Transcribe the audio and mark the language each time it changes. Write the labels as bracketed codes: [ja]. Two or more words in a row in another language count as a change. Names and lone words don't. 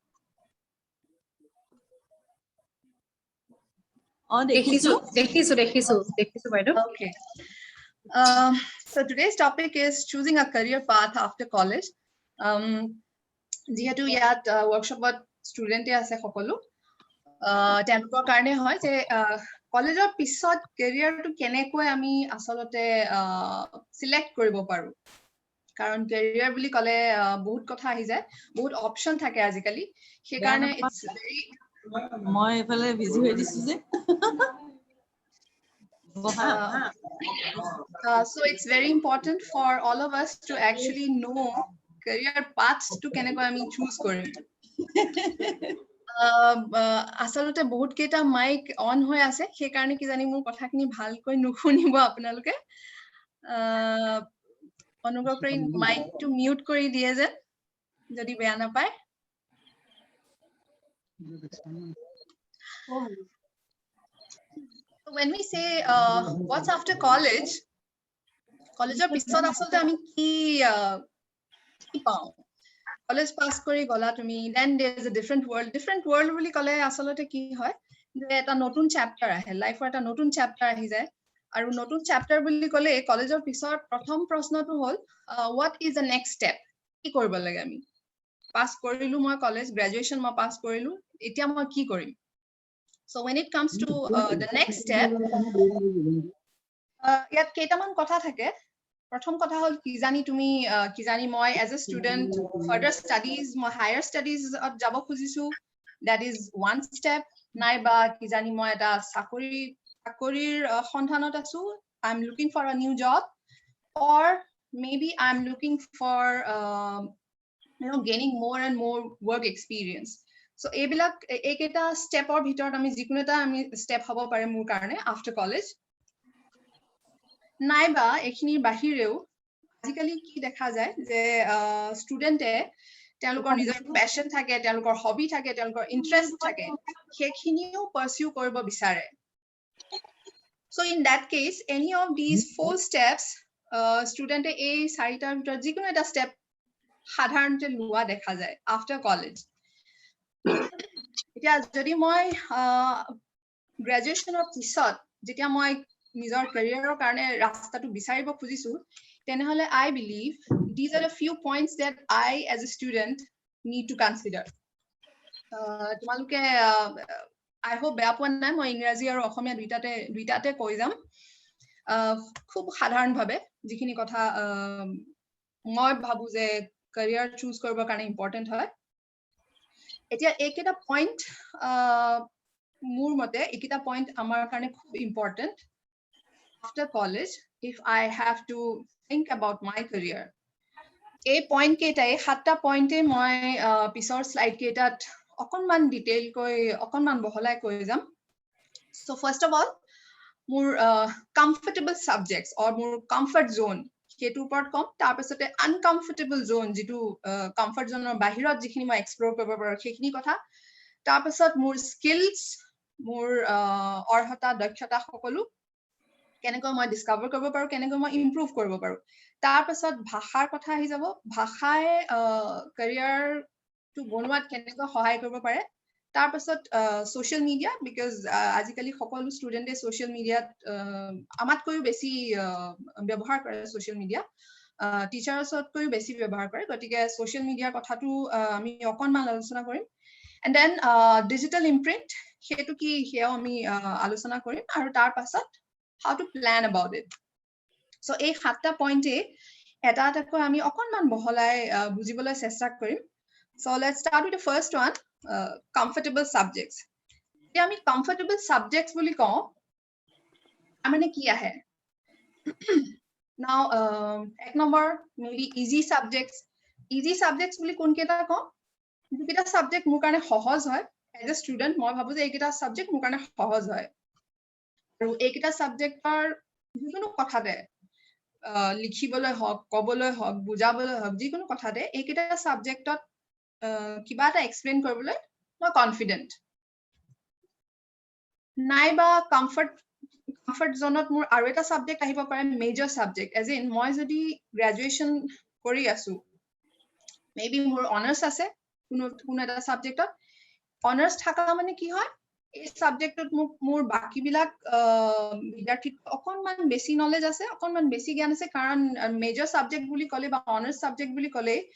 [as] দেখিছো বাইদেউ [en] Okay. So today's topic is choosing a career path after college. [as] যিহেতু ইয়াত [en] workshopত student [as] আছে সকলো তেওঁলোকৰ কাৰণে হয় যে কলেজৰ পিছত careerটো কেনেকৈ আমি আসলতে select কৰিব পাৰো কাৰণ career বুলি ক'লে বহুত কথা আহি যায় বহুত অপচন থাকে আজিকালি সেই কাৰণে [en] it's very [as] মই এফালে বিজি হৈ দিছো যে [en] so it's very important for all of us to actually know career paths to [as] কেনেকৈ আমি choose কৰিম আসলতে বহুত কেইটা [en] mic on [as] হৈ আছে সেই কাৰণে কি জানি মোৰ কথাখিনি ভালকৈ নুশুনিব আপোনালোকে অনুগ্ৰহ কৰি মাইকটো মিউট কৰি দিয়ে যে যদি বেয়া নাপায় [en] when we say what's after college [as] কলেজৰ পিছত আসলতে আমি কি পাওঁ কলেজ পাস কৰি গলা তুমি [en] then there is a different world [as] বুলি ক'লে আসলতে কি হয় যে এটা নতুন চ্যাপ্টাৰ আহে লাইফৰ এটা নতুন চ্যাপ্টাৰ আহি যায় আৰু নতুন চ্যাপ্টাৰ বুলি ক'লে কলেজৰ পিছত প্ৰথম প্ৰশ্নটো হ'ল [en] what is the next step [as] কি কৰিব লাগে আমি পাস কৰিলো মই [en] college graduation [as] মই পাস কৰিলো এতিয়া মই কি কৰিম [en] so when it comes to the next step [as] ইয়াত কেইটামান কথা থাকে প্ৰথম কথা হ'ল কি জানি মই [en] as a student further studies [as] মই [en] higher studies [as] যাব খুজিছো [en] that is one step [as] নাইবা কি জানি মই এটা চাকৰিৰ সন্ধানত আছো [en] I'm looking for a new job or maybe I'm looking for gaining more and more work experience so [as] এইবিলাক এইকেইটা ষ্টেপৰ ভিতৰত আমি যিকোনো এটা আমি ষ্টেপ হ'ব পাৰে মোৰ কাৰণে [en] after college [as] নাইবা এইখিনিৰ বাহিৰেও আজিকালি কি দেখা যায় যে ষ্টুডেণ্টে তেওঁলোকৰ নিজৰ পেশন থাকে, তেওঁলোকৰ হবি থাকে, তেওঁলোকৰ ইন্টাৰেষ্ট থাকে, সেইখিনিও পাৰসিউ কৰিব বিচাৰে। [en] So in that case, any of these 4 steps, student [as] এই চাৰিটাৰ ভিতৰত যিকোনো এটা [en] step [as] সাধাৰণতে লোৱা দেখা যায় [en] after college. [as] এতিয়া যদি মই গ্ৰেজুৱেশ্যনৰ পিছত যেতিয়া মই নিজৰ কেৰিয়াৰৰ কাৰণে ৰাস্তাটো বিচাৰিব খুজিছো, তেনেহলে [en] I believe these are a few points that I as a student need to consider. [as] তোমালোকে [en] I hope [as] বেয়া পোৱা নাই, মই ইংৰাজী আৰু অসমীয়া দুইটাতে কৈ যাম। খুব সাধাৰণভাৱে যিখিনি কথা মই ভাবো যে [en] career choose [as] কৰিবৰ কাৰণে important হয়। এতিয়া এইকেইটা পইণ্ট মোৰ মতে এইকেইটা পইণ্ট আমাৰ কাৰণে খুব [en] important after college if I have to think about my career. [as] এই পইণ্ট কেইটাই 7টা পইণ্টে মই পিছৰ স্লাইড কেইটাত অকনমান ডিটেইল কৈ অকনমান বহলাই কৈ যাম। [en] So first of all, [as] মোৰ [en] comfortable subjects or [as] মোৰ [en] comfort zone [as] সেইটো ওপৰত কম। তাৰ পিছতে [en] uncomfortable zone [as] যিটো [en] comfort zone [as] ৰ বাহিৰত যিখিনি মই এক্সপ্লোৰ কৰিব পাৰো সেইখিনি কথা। তাৰ পিছত মোৰ স্কিলছ, মোৰ অৰ্হতা দক্ষতা সকলো কেনেকৈ মই ডিস্কভাৰ কৰিব পাৰো, কেনেকৈ মই ইমপ্ৰুভ কৰিব পাৰো। তাৰ পিছত ভাষাৰ কথা আহি যাব, ভাষাই কেৰিয়াৰটো বনোৱাত কেনেকৈ সহায় কৰিব পাৰে। তাৰ পিছত [en] social media, [as] বিকজ আজিকালি সকলো ষ্টুডেণ্টে [en] social media [as] আমাতকৈও বেছি ব্যৱহাৰ কৰে [en] social media, [as] টিচাৰ্ছতকৈও বেছি ব্যৱহাৰ কৰে, গতিকে [en] social media [as] কথাটো আমি অকনমান আলোচনা কৰিম। [en] and then digital imprint [as] সেইটো কি সেয়াও আমি আলোচনা কৰিম, আৰু তাৰ পাছত [en] how to plan about it. [as] So এই 7টা পইণ্টে এটা এটাকৈ আমি অকনমান বহলাই বুজিবলৈ চেষ্টা কৰিম। [en] So let's start with the first one, comfortable subjects. [as] এতিয়া আমি [en] comfortable subjects [as] বুলি কওঁ, মানে কি আহে? [en] Now [as] এক নম্বৰ [en] maybe easy subjects. Easy subjects [as] বুলি কোন কেইটা কওঁ? যিকেইটা subject মোৰ কাৰণে সহজ হয় [en] as a student, [as] মই ভাবো যে এইকেইটা subject মোৰ কাৰণে সহজ হয়। আৰু এইকেইটা সাবজেক্টৰ যিকোনো কথাতে লিখিবলৈ হওক, ক'বলৈ হওক, বুজাবলৈ হওক, যিকোনো কথাতে এইকেইটা সাবজেক্টত কিবা এটা এক্সপ্লেইন কৰিবলৈ মই কনফিডেন্ট। নাইবা কমফৰ্ট জোনত মোৰ আৰু এটা সাবজেক্ট আহিব পাৰে, [en] major subject, as in [as] মই যদি গ্ৰেজুৱেশ্যন কৰি আছো, মেবি মোৰ অনাৰ্ছ আছে কোনো এটা সাবজেক্টত, অনাৰ্ছ থকা মানে কি হয়, এই সাবজেক্টত মোৰ বাকিবিলাক বিদ্যাৰ্থীত অকনমান বেছি নলেজ আছে, অকনমান বেছি জ্ঞান আছে, কাৰণ [en] major subject [as] বুলি ক'লে বা [en] honours subject [as] বুলি ক'লে